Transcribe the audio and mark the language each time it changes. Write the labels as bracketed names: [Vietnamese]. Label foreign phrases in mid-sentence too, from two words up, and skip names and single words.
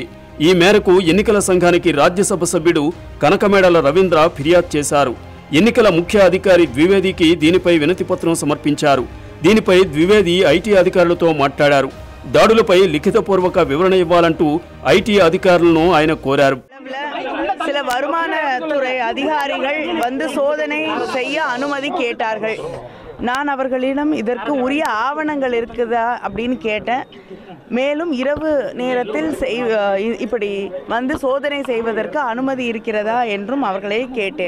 [Telugu] ఈ మేరకు ఎన్నికల సంఘానికి రాజ్యసభ సభ్యుడు కనకమేడల రవీంద్ర ఫిర్యాదు చేశారు. ఎన్నికల ముఖ్య అధికారి ద్వివేదికి దీనిపై వినతిపత్రం సమర్పించారు. దీనిపై ద్వివేది ఐటీ అధికారులతో మాట్లాడారు. దాడులపై లిఖితపూర్వక వివరణ ఇవ్వాలంటూ ఐటీ అధికారులను ఆయన కోరారు. [Tamil] சில வருமானத்துறை அதிகாரிகள் வந்து சோதனை செய்ய அனுமதி கேட்டார்கள். நான் அவர்களிடம் இதற்கு உரிய ஆவணங்கள் இருக்குதா அப்படின்னு கேட்டேன். மேலும் இரவு நேரத்தில் இப்படி வந்து சோதனை செய்வதற்கு அனுமதி இருக்கிறதா என்றும் அவர்களை கேட்டேன்.